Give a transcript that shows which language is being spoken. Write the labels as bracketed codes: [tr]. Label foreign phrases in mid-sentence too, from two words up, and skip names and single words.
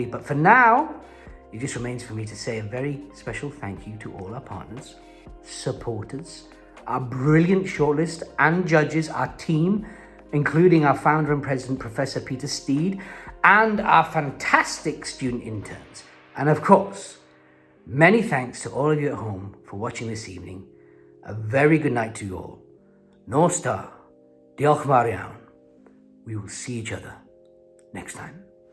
[en] But for now, it just remains for me to say a very special thank you to all our partners, supporters, our brilliant shortlist and judges, our team, including our founder and president, Professor Peter Steed, and our fantastic student interns. And of course, many thanks to all of you at home for watching this evening. A very good night to you all. [cy] Nos da. Diolch yn fawr iawn. [en] We will see each other next time.